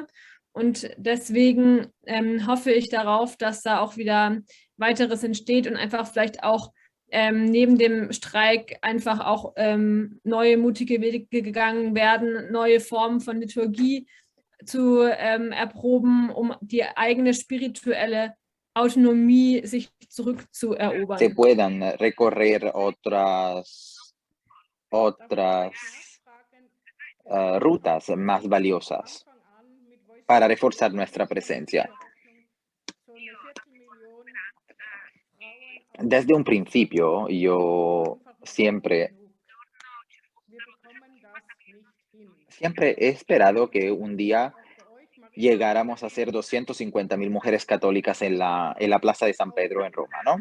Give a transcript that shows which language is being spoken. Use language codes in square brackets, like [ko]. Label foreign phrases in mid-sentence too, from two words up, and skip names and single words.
[de] Und deswegen hoffe ich darauf, dass da auch wieder weiteres entsteht und einfach vielleicht auch neben dem Streik einfach auch neue mutige Wege gegangen werden, neue Formen von Liturgie zu erproben, um die eigene spirituelle Autonomie sich zurückzuerobern. [es] Se puedan recorrer otras rutas más valiosas para reforzar nuestra presencia. Desde un principio, yo siempre he esperado que un día llegáramos a ser 250.000 mujeres católicas en la Plaza de San Pedro en Roma, ¿no?